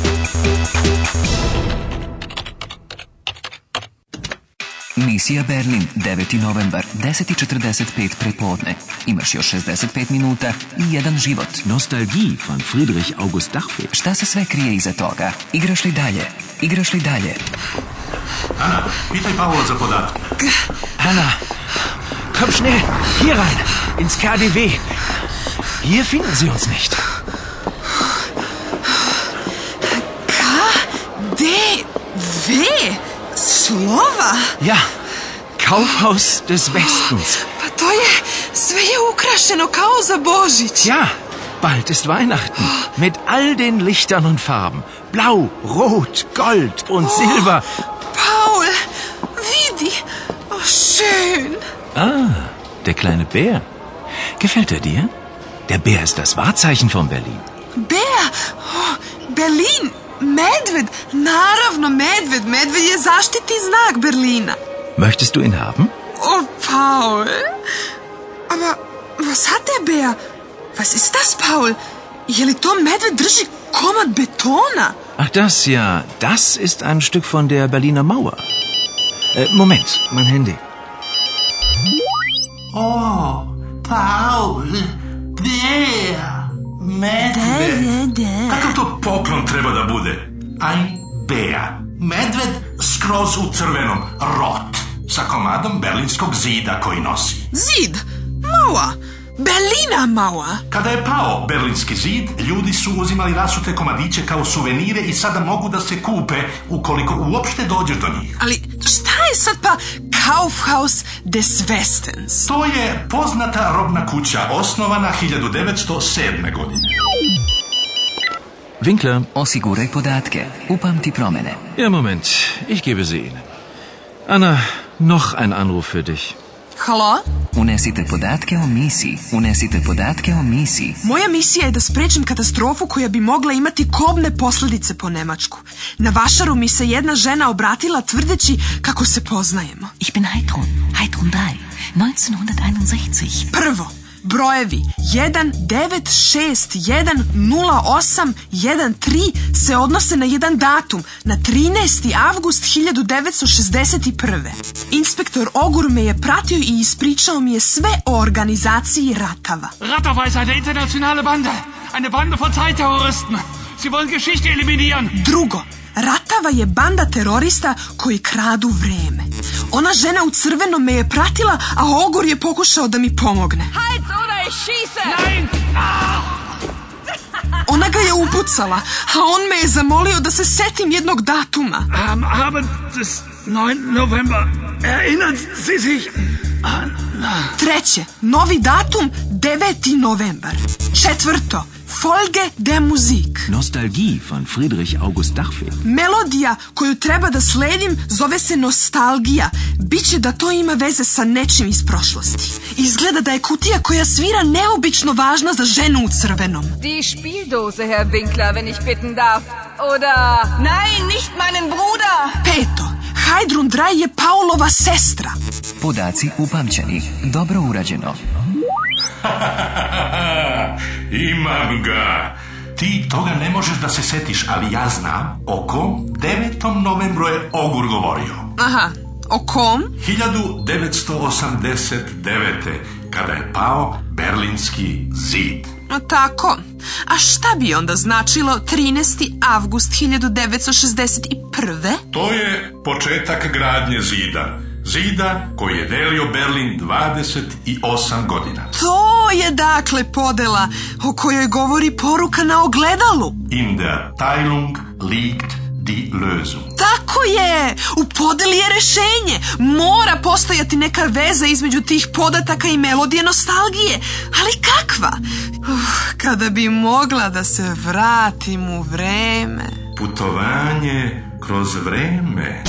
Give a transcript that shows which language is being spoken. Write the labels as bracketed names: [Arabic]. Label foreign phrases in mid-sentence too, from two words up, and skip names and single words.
[Serbian] Misija Berlin, 9. novembar, 10:45 prepodne. Imaš još 65 minuta i jedan život. [German] Nostalgie von Friedrich August Dachfeld. [Serbian] Šta se sve krije iza toga? Igraš li dalje? Igraš li dalje? Anna, pitaj Paula za podatke. [German] Anna, komm schnell, hier rein, ins KDW. Hier finden Sie uns nicht. KDW? [Serbian] Slova? [German] Ja, Kaufhaus des Westens. [Serbian] Pa to je, sve je ukrašeno kao za Božić. [German] Ja, bald ist Weihnachten. Mit all den Lichtern und Farben. Blau, Rot, Gold und Silber. [Serbian] Paul, vidi. Oh, schön. [German] Ah, der kleine Bär. Gefällt er dir? Der Bär ist das Wahrzeichen von Berlin. Bär? Oh, Berlin? [Serbian] Medved? Naravno, medved. Medved je zaštitni znak Berlina. [German] Möchtest du ihn haben? Oh, Paul. Aber was hat der Bär? Was ist das, Paul? [Serbian] Je li to medved drži komad betona? [German] Ach das, ja. Das ist ein Stück von der Berliner Mauer. Moment, mein Handy. Oh, Paul, Bär, [Serbian] medved. Kakav to poklon treba da bude? [German] Ein Bär. [Serbian] Medved skroz u crvenom, rot, sa komadom berlinskog zida koji nosi. Zid? [German] Mauer. Berliner Mauer. [Serbian] Kada je pao berlinski zid, ljudi su uzimali rasute komadiće kao suvenire i sada mogu da se kupe ukoliko uopšte dođeš do njih. Ali šta je sad pa Kaufhaus des Westens? To je poznata robna kuća, osnovana 1907. godine. Winkler. Osiguraj podatke. Upamti promene. [German] Ja, Moment. Ich gebe sie Ihnen. Anna, noch ein Anruf für dich. [Serbian] Halo? Unesite podatke o misiji. Unesite podatke o misiji. Moja misija je da sprečim katastrofu koja bi mogla imati kobne posljedice po Nemačku. Na vašaru mi se jedna žena obratila tvrdeći kako se poznajemo. [German] Ich bin Heidrun 3, 1961. [Serbian] Prvo, brojevi 19610813 se odnose na jedan datum, na 13. avgust 1961. Inspektor Ogur me je pratio i ispričao mi je sve o organizaciji ratava. [German] Ratava ist eine internationale Bande. Eine Bande von Zeitterroristen. Sie wollen Geschichte eliminieren. [Serbian] Drugo, Ratava je banda terorista koji kradu vreme. Ona žena u crvenom me je pratila, a Ogur je pokušao da mi pomogne. [German] Halt oder ich schieße! Nein! [Serbian] Ona ga je upucala, a on me je zamolio da se setim jednog datuma. [German] Am Abend des 9. November erinnern Sie sich an... [Serbian] Treće, novi datum 9. novembar. Četvrto, [German] Folge der Musik. Nostalgie von Friedrich August Dachfeld. [Serbian] Melodija koju treba da sledim zove se nostalgija. Biće da to ima veze sa nečim iz prošlosti. Izgleda da je kutija koja svira neobično važna za ženu u crvenom. Die Spieldose, Herr Winkler, wenn ich bitten darf. Oder... Nein, nicht meinen Bruder! Peto, Heidrun Drei je Paulova sestra. Podaci upamćeni. Dobro urađeno. Imam ga. Ti toga ne možeš da se setiš, ali ja znam o kom 9. novembru je Ogur govorio. Aha, o kom? 1989. kada je pao Berlinski zid. No tako. A šta bi onda značilo 13. avgust 1961. To je početak gradnje zida. Zida koji je delio Berlin 28 godina. To je dakle podela o kojoj govori poruka na ogledalu. [German] In der Teilung liegt die Lösung. [Serbian] Tako je! U podeli je rešenje. Mora postojati neka veza između tih podataka i melodije nostalgije. Ali kakva? Kada bi mogla da se vratim u vreme. Putovanje kroz vreme.